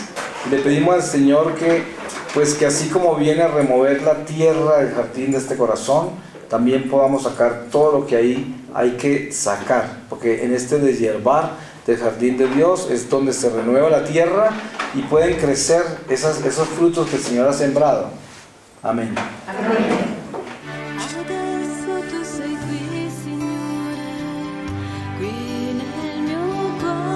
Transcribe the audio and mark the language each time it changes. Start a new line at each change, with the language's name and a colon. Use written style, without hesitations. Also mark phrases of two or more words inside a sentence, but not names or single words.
Spanish: Le pedimos al Señor que así como viene a remover la tierra del jardín de este corazón, también podamos sacar todo lo que ahí hay que sacar, porque en este deshiervar del jardín de Dios es donde se renueva la tierra y pueden crecer esos frutos que el Señor ha sembrado. Amén. Amén.
Italian: Adesso tu sei qui, Signore, qui nel mio cuore.